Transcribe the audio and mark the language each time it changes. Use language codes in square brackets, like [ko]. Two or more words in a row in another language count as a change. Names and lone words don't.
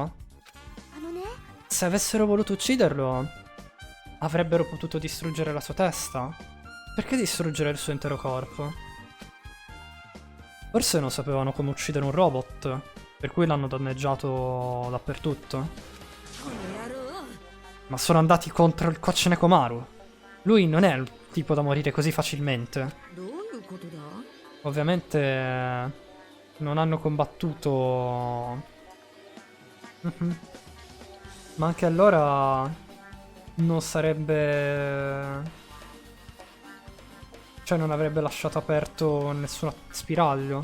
[ja] あのね [it] Se avessero voluto ucciderlo, avrebbero potuto distruggere la sua testa. Perché distruggere il suo intero corpo? Forse non sapevano come uccidere un robot, per cui l'hanno danneggiato dappertutto. [ja] この野郎 [it] Ma sono andati contro il coach Nekomaru. Lui non è il tipo da morire così facilmente. [ja] どういうことだ [it] Ovviamente non hanno combattuto. Mhm. Ma anche allora non sarebbe... Cioè non avrebbe lasciato aperto nessun spiraglio.